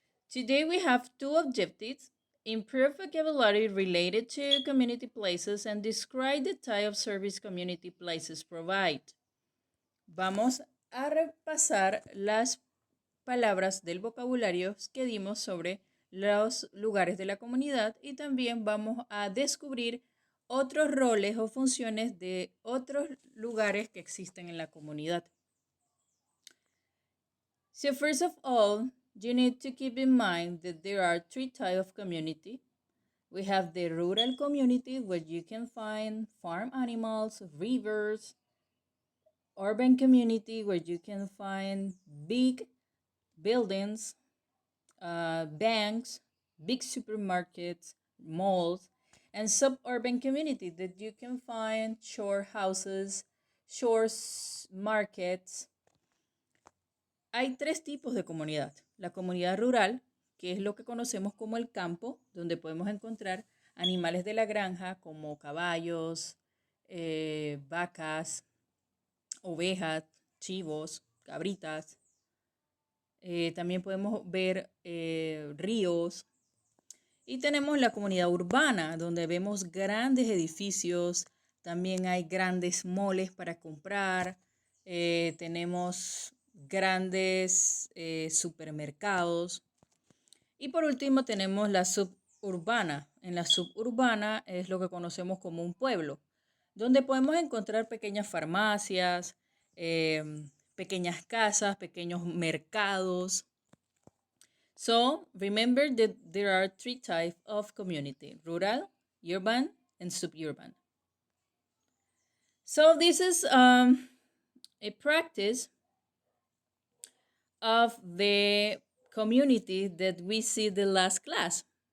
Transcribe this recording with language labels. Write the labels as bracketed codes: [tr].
[en] Today we have two objectives. Improve vocabulary related to community places and describe the type of service community places provide. [es] Vamos a repasar las palabras del vocabulario que dimos sobre los lugares de la comunidad y también vamos a descubrir otros roles o funciones de otros lugares que existen en la comunidad. [en] So first of all, you need to keep in mind that there are three types of community. We have the rural community where you can find farm animals, rivers, urban community where you can find big buildings, banks, big supermarkets, malls, and suburban community that you can find shore houses, shore markets. [es] Hay tres tipos de comunidad. La comunidad rural, que es lo que conocemos como el campo, donde podemos encontrar animales de la granja como caballos, vacas, ovejas, chivos, cabritas. También podemos ver ríos. Y tenemos la comunidad urbana, donde vemos grandes edificios, también hay grandes moles para comprar, tenemos grandes supermercados. Y por último tenemos la suburbana. En la suburbana es lo que conocemos como un pueblo, donde podemos encontrar pequeñas farmacias, pequeñas casas, pequeños mercados. [en] So remember that there are three types of community: rural, urban, and suburban. So this is a practice of the community that we see the last class.